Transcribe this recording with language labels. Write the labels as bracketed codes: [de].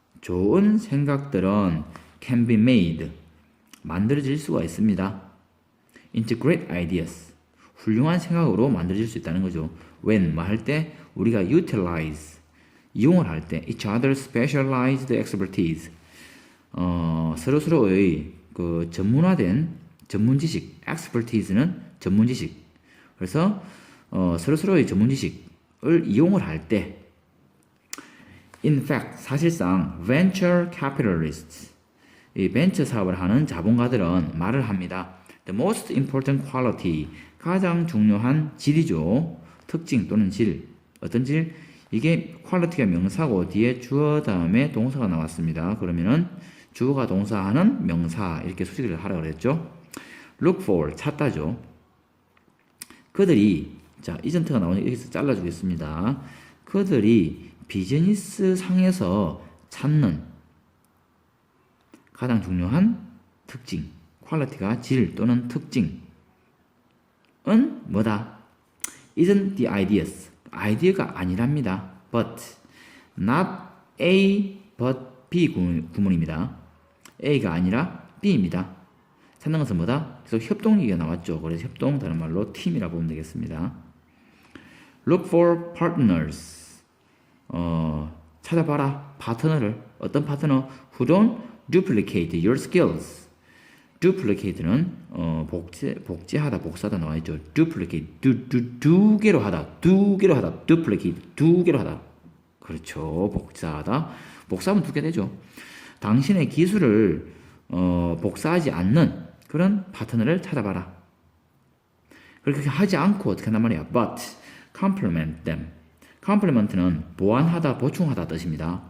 [ko] 좋은 생각들은 [en] can be made. [ko] 만들어질 수가 있습니다. [en] into great ideas. [ko] 훌륭한 생각으로 만들어질 수 있다는 거죠. when 뭐 할 때 우리가 utilize 이용을 할 때 [en] each other's specialized expertise [ko] 서로서로의 그 전문화된 전문 지식 expertise는 전문 지식 그래서 서로서로의 전문 지식을 이용을 할 때 [en] in fact [ko] 사실상 [en] venture capitalists [ko] 이 벤처 사업을 하는 자본가들은 말을 합니다. [en] The most important quality [ko] 가장 중요한 질이죠. 특징 또는 질 어떤 질? 이게 quality가 명사고 뒤에 주어 다음에 동사가 나왔습니다. 그러면은 주어가 동사하는 명사 이렇게 수식을 하라고 그랬죠. [en] look for 찾다죠. [ko] 그들이 자 이전트가 나오니까 여기서 잘라주겠습니다. 그들이 비즈니스 상에서 찾는 가장 중요한 특징 퀄리티가 질 또는 특징은 뭐다? [en] isn't the ideas [ko] 아이디어가 아니랍니다. [en] but not A but B 구문입니다. [ko] A가 아니라 B입니다. 찾는 것은 뭐다? 그래서 협동 얘기가 나왔죠. 그래서 협동 다른 말로 팀이라고 보면 되겠습니다. [en] look for partners [ko] 찾아봐라 파트너를 어떤 파트너 [en] who don't duplicate your skills duplicate는 [ko] 복제하다 복사하다 나와있죠. duplicate 두 개로 하다 duplicate 두 개로 하다 그렇죠. 복사하면 두 개 되죠. 당신의 기술을 복사하지 않는 그런 파트너를 찾아봐라. 그렇게 하지 않고 어떻게 한단 말이야. [en] but complement them [ko] complement는 보완하다 보충하다 뜻입니다.